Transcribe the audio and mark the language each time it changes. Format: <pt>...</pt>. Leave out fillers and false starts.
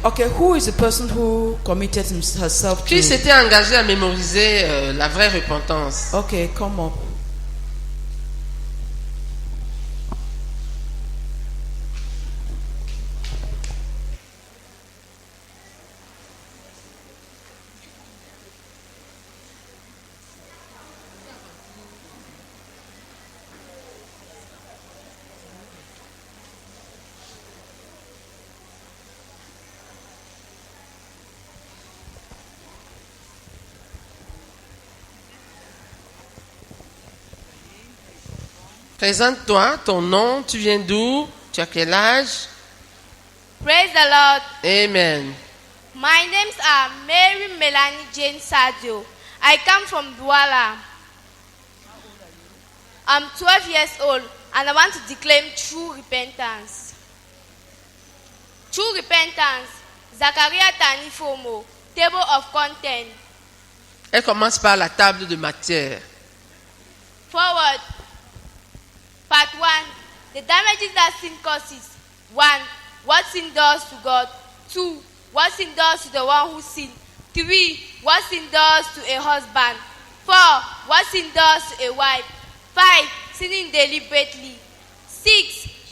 <en>Okay, who is the person who committed herself to?</en> <fr>Qui s'était engagé à mémoriser la vraie repentance?</fr> <en>Okay, come up.</en> <fr>Présente-toi, ton nom, tu viens d'où, tu as quel âge?</fr> <en>Praise the Lord. Amen. My names are Mary Melanie Jane Sadio. I come from Douala. I'm 12 years old and I want to declaim true repentance. True repentance. Zachariah Tanifomo, Table of content.</en> <fr>Elle commence par la table de matière.</fr> <en>Forward. Part 1. The damages that sin causes. 1. What sin does to God. 2. What sin does to the one who sinned. 3. What sin does to a husband. 4. What sin does to a wife. 5. Sinning deliberately. 6.</en>